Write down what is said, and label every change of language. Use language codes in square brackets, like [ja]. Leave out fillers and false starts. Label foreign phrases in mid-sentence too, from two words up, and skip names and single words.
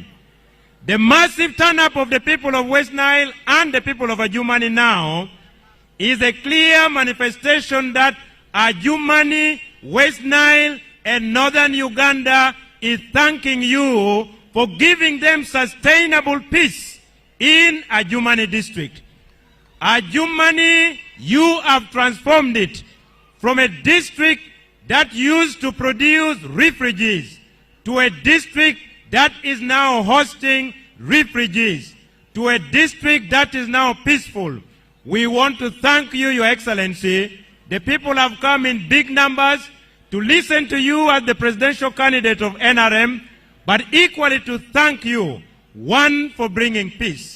[en] The massive turn-up of the people of West Nile and the people of Adjumani now is a clear manifestation that Adjumani, West Nile, and northern Uganda is thanking you for giving them sustainable peace in Adjumani district. Adjumani, you have transformed it from a district that used to produce refugees to a district that is now hosting refugees, to a district that is now peaceful. We want to thank you, Your Excellency. The people have come in big numbers to listen to you as the presidential candidate of NRM, but equally to thank you, one, for bringing peace.